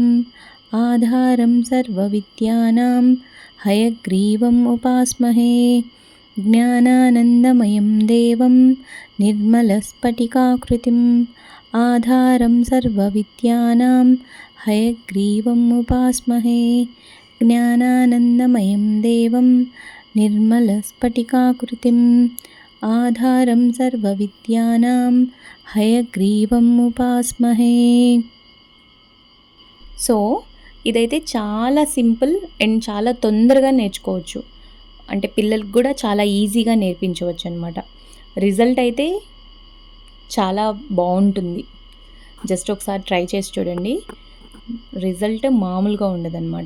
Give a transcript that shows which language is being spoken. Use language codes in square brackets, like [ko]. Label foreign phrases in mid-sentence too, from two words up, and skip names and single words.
[sa] आधारं सर्वविद्यानां हयग्रीवम् उपास्महे ज्ञानानन्दमयं देवं निर्मलस्फटिकाकृतिम् आधारं सर्वविद्यानां हयग्रीवम् उपास्महे ज्ञानानन्दमयं देवं निर्मलस्फटिकाकृतिम् आधारं सर्वविद्यानां हयग्रीवम् उपास्महे. [te] సో ఇదైతే చాలా [en] simple and [te] చాలా తొందరగా నేర్చుకోవచ్చు. అంటే పిల్లలకు కూడా చాలా ఈజీగా నేర్పించవచ్చు అనమాట. రిజల్ట్ అయితే చాలా బాగుంటుంది. జస్ట్ ఒకసారి ట్రై చేసి చూడండి. రిజల్ట్ మామూలుగా ఉండదన్నమాట.